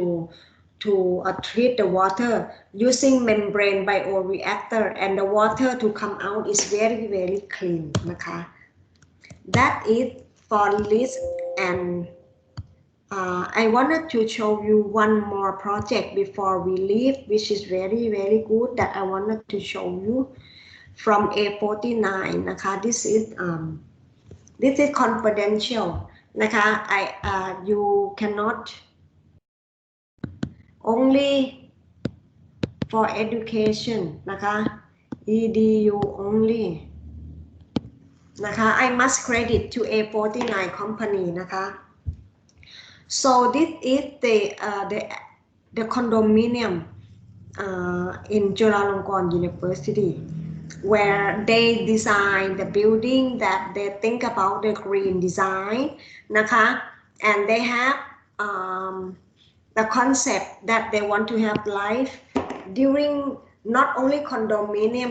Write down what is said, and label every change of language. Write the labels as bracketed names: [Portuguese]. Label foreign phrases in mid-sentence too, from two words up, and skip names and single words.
[English] treat the water using membrane bioreactor and the water to come out is very clean นะคะ that is for list and I wanted to show you one more project before we leave which is very good that I wanted to show you from A49 นะคะ this is confidential นะคะ you cannot only for education นะคะ edu only นะคะ I must credit to A49 company นะคะ so this is the condominium in Chulalongkorn University where they design the building that they think about the green design นะคะ and they have the concept that they want to have life during not only condominium